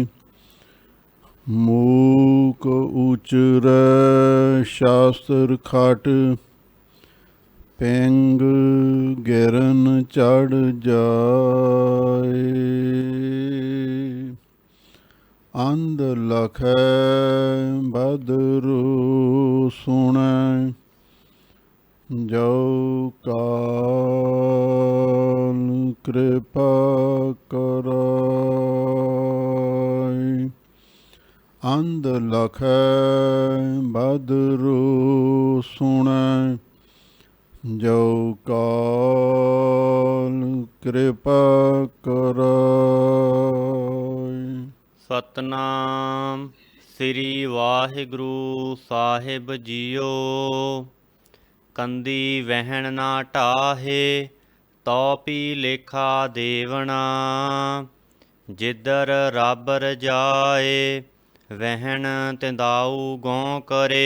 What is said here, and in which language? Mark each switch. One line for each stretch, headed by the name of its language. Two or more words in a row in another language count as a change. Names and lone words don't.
Hindi: मूक उचरै शास्त्र खट, पिंग गिरन चढ़ जाए। अंध लखै बदरु सुनै, जो काल कृपा कराय। अंध लखै बदरु सुनै, जो काल कृपा कराय।
Punjabi: ਸਤਨਾਮ ਸ੍ਰੀ ਵਾਹਿਗੁਰੂ ਸਾਹਿਬ ਜੀਓ। ਕੰਦੀ ਵਹਿਣ ਨਾ ਢਾਹੇ, ਤੋ ਪੀ ਲੇਖਾ ਦੇਵਣਾ। ਜਿੱਧਰ ਰੱਬ ਰਜਾਏ, ਵਹਿਣ ਤਿੰਦਾਊ ਗਉ ਕਰੇ।